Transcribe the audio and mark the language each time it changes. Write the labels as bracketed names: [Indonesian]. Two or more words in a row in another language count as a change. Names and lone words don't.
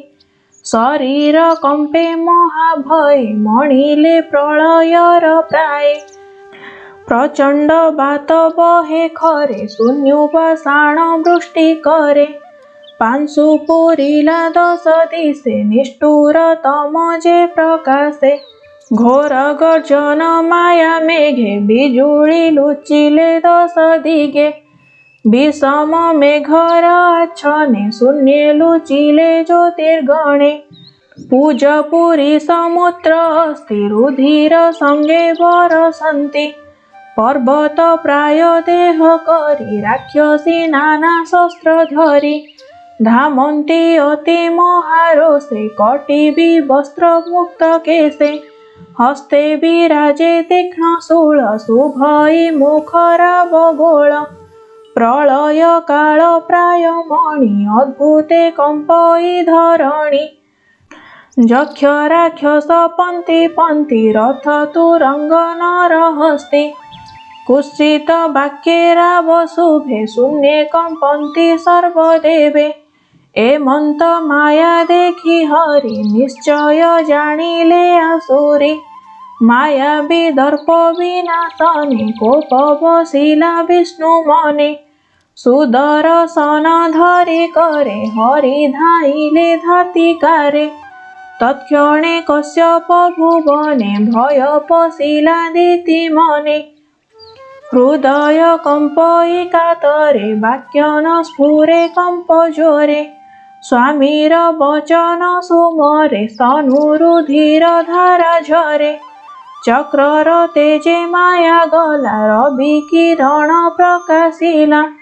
[Odia] ଶରୀର କମ୍ପେ ମହାଭୟେ ମଣିଲେ ପ୍ରଳୟର ପ୍ରାୟେ। ପ୍ରଚଣ୍ଡ ବାତ ବହେ ଖରେ ଶୂନ୍ୟୋପାଷାଣ ବୃଷ୍ଟି କରେ। ପାଂଶୁ ପୂରିଲା 10 ଦିଶେ ନିଷ୍ଠୁର ତମ ଯେ ପ୍ରକାଶେ। ଘୋର ଗର୍ଜନ ମାୟା ମେଘେ ବିଜୁଳି ଲୁଚିଲେ 10 ଦିଗେ। ବିଷମ ମେଘର ଆଚ୍ଛନେ ଶୂନ୍ୟେ ଲୁଚିଲେ ଜ୍ୟୋତିର୍ଗଣେ। ପୂଜ ପୁରୀ ସମୁଦ୍ର ଅସ୍ତି ରୁଧିର ସଙ୍ଗେ ବରଷନ୍ତି। ପର୍ବତ ପ୍ରାୟ ଦେହ କରି ରାକ୍ଷସୀ ନାନା ଶସ୍ତ୍ର ଧରି। ଧାମନ୍ତି ଅତି ମହାରୋଷେ କଟିବି ବସ୍ତ୍ର ମୁକ୍ତ କେଶେ। ହସ୍ତେ ବିରାଜେ ତୀକ୍ଷ୍ଣ ଶୂଳ ଶୁଭଇ ମୁଖରାବଗୋଳ। ପ୍ରଳୟ କାଳ ପ୍ରାୟ ମଣି ଅଦ୍ଭୁତେ କମ୍ପଇ ଧରଣୀ। ଯକ୍ଷ ରାକ୍ଷସ ପନ୍ତି ପନ୍ତି ରଥ ତୁରଙ୍ଗ ନର ହସ୍ତି। କୁତ୍ସିତ ବାକ୍ୟେ ରାବ ଶୁଭେ ଶୂନ୍ୟେ କମ୍ପନ୍ତି ସର୍ବଦେବେ। ଏମନ୍ତ ମାୟା ଦେଖି ହରି ନିଶ୍ଚୟ ଜାଣିଲେ ଆସୁରୀ। ମାୟା ବିଦର୍ପ ବିନାଶନେ କୋପ ବସିଲା ବିଷ୍ଣୁ ମନେ। ସୁଦର୍ଶନ ଧରି କରେ ହରି ଧାଇଲେ ଧାତିକାରେ। ତତ୍କ୍ଷଣେ କଶ୍ୟପ ଭୁବନେ ଭୟ ପଶିଲା ଦିତି ମନେ। ହୃଦୟ କମ୍ପଇ କାତରେ ବାକ୍ୟ ନ ସ୍ଫୁରେ କମ୍ପ ଜୋରେ। ସ୍ୱାମୀର ବଚନ ସୁମରେ ସ୍ତନୁରୁଧିର ଧାରା ଝରେ। ଚକ୍ରର ତେଜେ ମାୟା ଗଲା ରବି କିରଣ ପ୍ରକାଶିଲା।